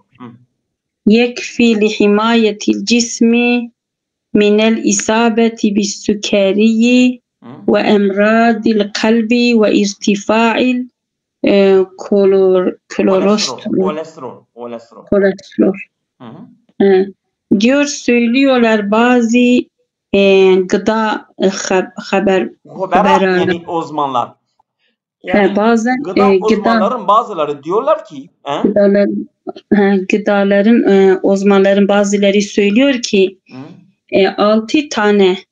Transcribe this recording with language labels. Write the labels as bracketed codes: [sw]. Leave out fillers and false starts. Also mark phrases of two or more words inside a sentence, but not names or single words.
[ar] يكفي لحماية الجسم من الإصابة بالسكري وأمراض القلب وارتفاع الكوليسترول. [tr] Diyor söylüyorlar bazı gıda haberler yani uzmanlar. Yani bazen uzmanların bazıları diyorlar ki gıdaların uzmanların bazıları söylüyor ki 6 tane